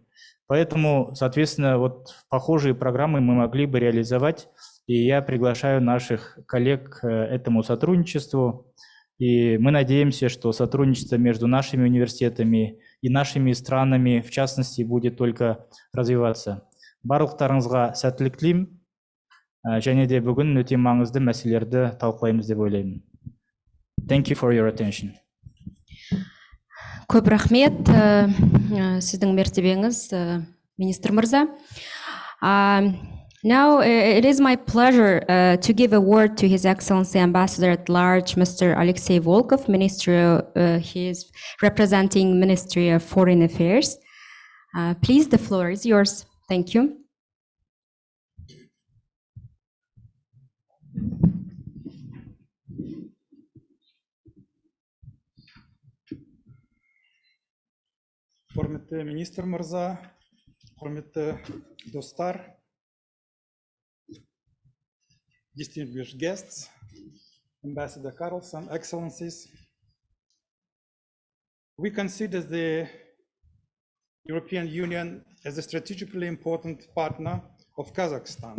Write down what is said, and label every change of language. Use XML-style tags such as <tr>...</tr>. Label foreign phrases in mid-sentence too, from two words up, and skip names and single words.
<ru>Поэтому, соответственно, вот похожие программы мы могли бы реализовать, и я приглашаю наших коллег к этому сотрудничеству. И мы надеемся, что сотрудничество между нашими университетами и нашими странами, в частности, будет только развиваться.</ru> <kk>Барлықтарыңызға сәттілік тілеймін. Және де бүгін өте маңызды мәселелерді талқылаймыз деп ойлаймын.</kk> <en>Thank you for your attention.</en> <kk>Көп рахмет, сіздің мәртебеңіз, министр мырза.</kk> <en>Now it is my pleasure to give a word to His Excellency Ambassador at Large, Mr. Alexei Volkov, Minister. He is representing Ministry of Foreign Affairs. Please, the floor is yours. Thank you.</en> <kk>Құрметті министр мырза, құрметті достар,</kk> <en>distinguished guests, Ambassador Carlson, Excellencies. We consider the European Union as a strategically important partner of Kazakhstan.</en>